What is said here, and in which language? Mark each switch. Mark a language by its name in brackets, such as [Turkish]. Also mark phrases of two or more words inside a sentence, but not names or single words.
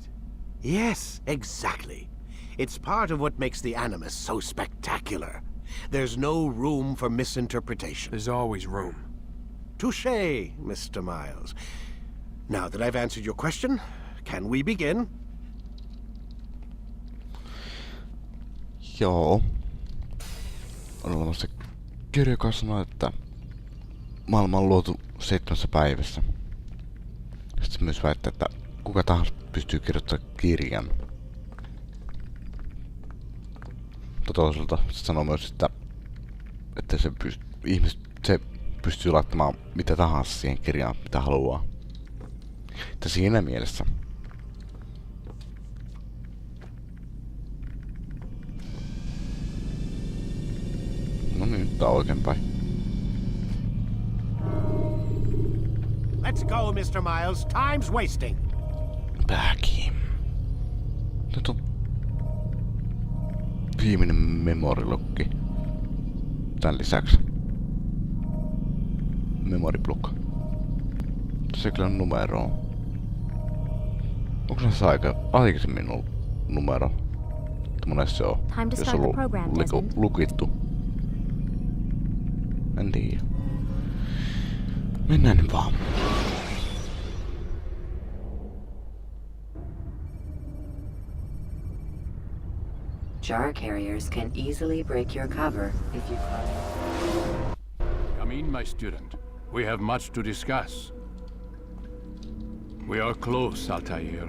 [English] Yes, exactly. It's part of what makes the Animus so spectacular. There's no room for misinterpretation. There's always room. Touché, Mr. Miles. Now that I've answered your question, can we begin? [Finnish] Joo. On olemassa kirja, joka sanoo, että maailma on luotu 7 päivässä. Sitten myös väittää, että kuka tahansa pystyy kirjoittamaan kirjan. Mutta toisaalta se sanoo myös, että se pystyy laittamaan mitä tahansa siihen kirjaan, mitä haluaa. Että siinä mielessä. No niin, nyt tää on oikeinpäin. [English] Let's go, Mr. Miles. Time's wasting. [Finnish] Backi. Nyt on viimeinen memorilokki. Tän lisäksi. [English] Memory block. [Finnish] Tässä kyllä on numero. Onko se aikaisemmin ollut numero? Monesti se on. Jos on ollut lukittu. En tiedä. Mennään nyt vaan. [English] Jar carriers can easily break your cover if you Come in, my student. We have much to discuss. We are close, Altair.